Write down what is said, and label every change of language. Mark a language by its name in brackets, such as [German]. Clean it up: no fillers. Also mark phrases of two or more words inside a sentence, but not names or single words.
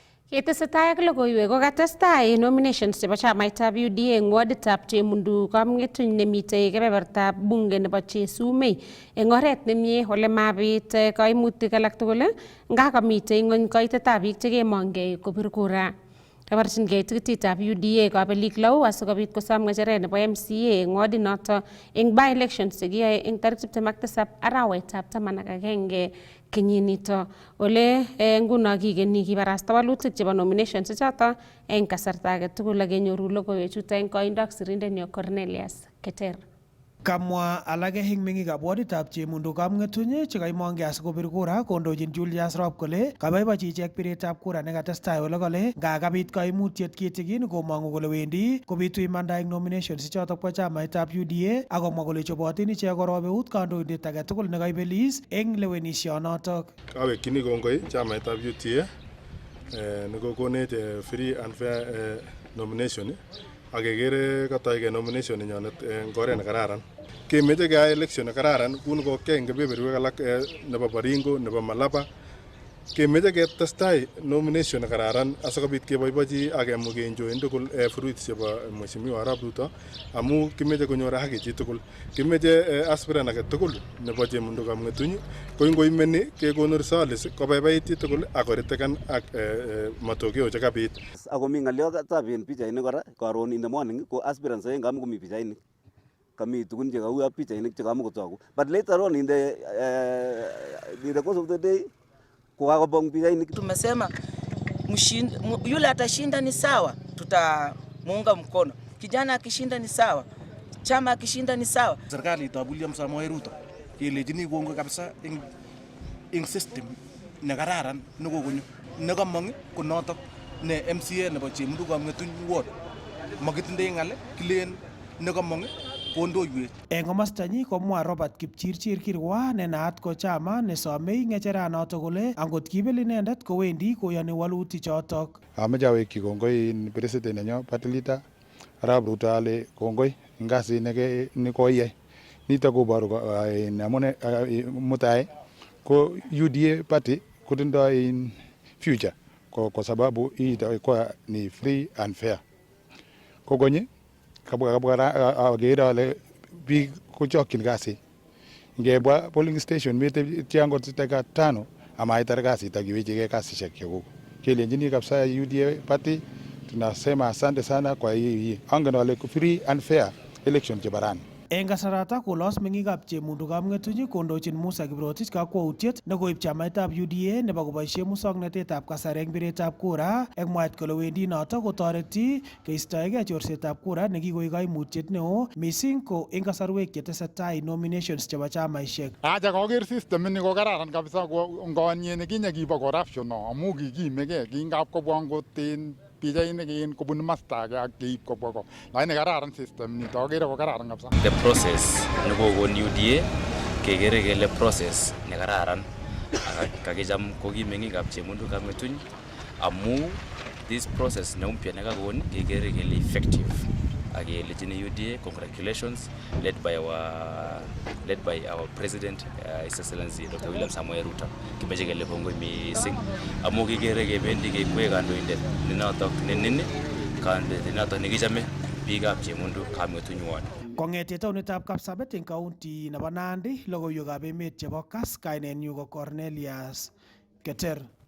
[Kalenjin] Ketesetai ak logoiwek ko katestai nominations chebo chamaitab UDA eng waditab Chemundu Kamngetuny nemitei kebebertab bunge nebo Chesumei eng oret nemie ole mabit kaimutik alak tugul nga kamitei ng'ony koitetab biik chekemongei kopir kura. Kabarchingei tikititab UDA kabelik lau asikobit kosom ng'echeret nebo MCA eng wadinoto eng by-elections chekiyoe eng tarik 27 arawetab 11 kenyinito ole nguno kigeni kibarasta walutik chebo nominations choto eng kasarta age tugul ak kenyoru logoiwechuto eng koindo ak sirindenyo Cornelius Keter. Kamwa alage eng meng'ikab waditab Chemundu Kamngetuny chekaimongei asikobir kura kondochin Julius Rob kole kabaibachi ichek biretab kura nekatestai ole kole nga kabit kaimutiet kitigin komong'u kole wendi kobitu imanda eng nominations chotok bo chamaitab UDA akomwa kole chobotin ichek korob eut kandoindet age tugul nekaibelis eng lewenisionotok. Awekchini kongoi chamaitab UDA nekokonech [English] free and fair nomination [Kalenjin] ak kekere katoige nomination nenyonet eng oret nekararan. Kemeche keyai election nekararan kuni kokei eng kebeberwek alak nebo Baringo, nebo Malaba. Kemeche ketestai nomination nekararan asikobit keboibochi ak kemuch keenjoyen tugul fruits chebo Mheshimiwa Arap Ruto amu kimeche konyor haki chi tugul. Kimeche aspirant age tugul nebo Chemundu Kamngetuny ko ngoimeni kekonu results kobaibait chi tugul ak koriteken ak matokeo chekabit. Ako mi ng'aliotab en pichainik kora karon [English] in the morning [Kalenjin] ko aspirants aeng kamo komi pichainik. Kami tugun chekau ak pichainik chekamo kotoku. [English] But later on in the course of the day kwa pichainik. [Swahili] Tumesema yule atashinda ni sawa, tutamuunga mkono. Kijana akishinda ni sawa, chama akishinda ni sawa. [Kalenjin] Serikali ta William Samoei Ruto kelejini kongoi kabisa eng system nekararan nekokonyo nekamong ko notok ne MCA nebo Chemundu Kamngetuny ward makitindoi ng'al kilen nekamong kondoiwech. Eng komostanyi komwa Robert Kipchirchir Kirwa ne naat ko chama nesomei ng'echeranoto kole angot kibel inendet kowendi koyoni walutik chotok. Ameche awekchi kongoi president nenyo [English] party leader [Kalenjin] Arap Ruto ale kongoi eng kasit nekoiyai. Nitok koboru amune mutai ko UDA party kotindoi future [Swahili] kwa sababu hii itakuwa ni [English] free and fair. [Kalenjin] Kokonyi agere ale biik kochokyin kasi. Ngebwa polling station mete tiangot taka 5 amaitar kasit akiwechigei kasisiek chekuk. [Swahili] Kelenjini kabisa UDA party tunasema asante sana kwa hii. [Kalenjin] Angen ale [English] free and fair election [Kalenjin] chebarani. Eng kasarata kolos meng'ikab Chemundu Kamngetuny kondochin Musa Kiprotich kakwautiet nekoib chamaitab UDA nebo koboisie musoknotetab kasari eng biretab kura eng mwaet kole wendi notok kotoreti keistoegei chorsetab kura nekikoek kaimutiet neo mising ko eng kasarwek chetesetai nominations chebo chamaisiek. Acha koker system ni ko kararan kabisa ngonyie nekinye kibo corruption amu kikimegei kingap kobwa ngoten pichainik in kobun masta age ak keib kobwa ko. Lakini kararan system nito akere ko kararan kabisa. [English] The process [Kalenjin] nekokon UDA kekere kele process nekararan kakicham ko ki meng'ikab Chemundu Kamngetuny amu [English] this process [Kalenjin] neumpya nekakon kekere kele effective ak kelejini UDA [English] congratulations led by our president His Excellency Dr. William Samoei Ruto. [Kalenjin] Kimeche kele kongoi mising amu kikere kebendi kekwee kandoindet nenotok nenini kandoindet nenotok nekichame biikab Chemundu Kamngetuny ward. Kong'etie taonitab Kapsabet eng county nebo Nandi, logoiwekab emet chebo Kass, kainenyu ko Cornelius Keter.